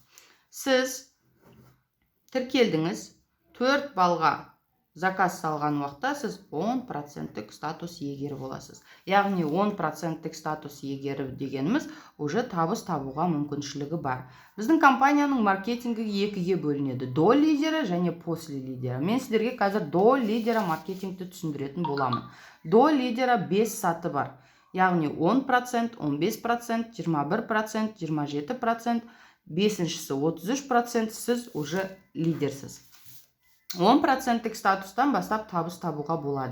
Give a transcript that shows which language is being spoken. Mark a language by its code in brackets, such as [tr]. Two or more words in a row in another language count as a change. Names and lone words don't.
[kk] Сіз тіркелдіңіз, 4 балға заказ салған уақытта сіз 10% статус иегері боласыз. Яғни 10% статус иегері дегеніміз уже табыс табуға мүмкіншілігі бар. Біздің компанияның маркетингі 2-ге бөлінеді. [ru] До лидера [kk] және [ru] после лидера. [kk] Мен сіздерге қазір [ru] до лидера [kk] маркетингті түсіндіретін боламын. До лидера 5 саты бар. Яғни 10%, 15%, 21%, 27%, 5-шісі 33%, сіз уже лидерсіз. 10% статустан бастап табыс табуға болады.